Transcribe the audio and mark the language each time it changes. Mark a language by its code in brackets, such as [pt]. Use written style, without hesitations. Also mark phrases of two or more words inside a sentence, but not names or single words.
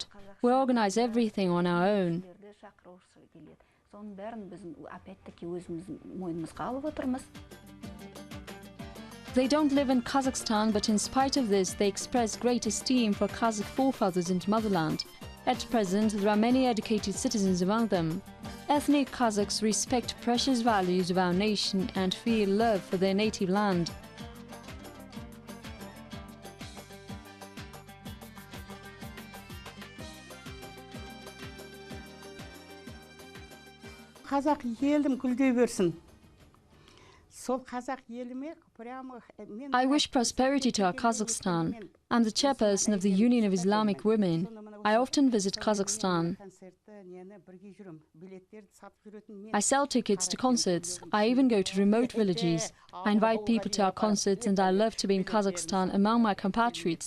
[en] We organize everything on our own. They don't live in Kazakhstan, but in spite of this, they express great esteem for Kazakh forefathers and motherland. At present, there are many educated citizens among them. Ethnic Kazakhs respect precious values of our nation and feel love for their native land. [kk] Қазақ елім гүлдей берсін. [en] I wish prosperity to our Kazakhstan. I'm the chairperson of the Union of Islamic Women. I often visit Kazakhstan. I sell tickets to concerts. I even go to remote villages. I invite people to our concerts and I love to be in Kazakhstan among my compatriots.